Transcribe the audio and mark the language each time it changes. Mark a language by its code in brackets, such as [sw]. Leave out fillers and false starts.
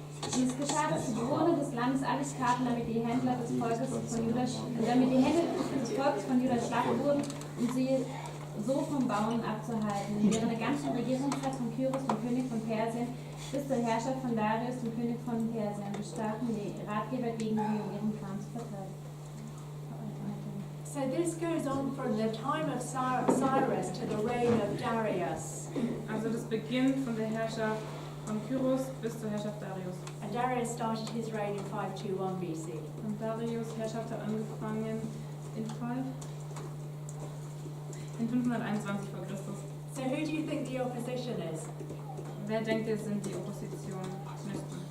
[de] Dies geschah, dass die Bewohner des Landes alles taten, damit die Hände des Volkes von Juda schwach wurden, um sie so vom Bauen abzuhalten. Während der ganzen Regierungszeit von Kyros, dem König von Persien, bis zur Herrschaft von Darius, dem König von Persien, bestatten die Ratgeber gegen sie, um ihren Plan zu verteidigen. [en] So this goes on from the time of Cyrus to the reign of Darius. [de] Also das beginnt von der Herrschaft von Kyros bis zur Herrschaft Darius. [en] And Darius started his reign in 521 BC. [de] Und Darius' Herrschaft hat angefangen in 521 vor Christus. [en] So who do you think the opposition is? [de] Wer denkt ihr, sind die Oppositionisten?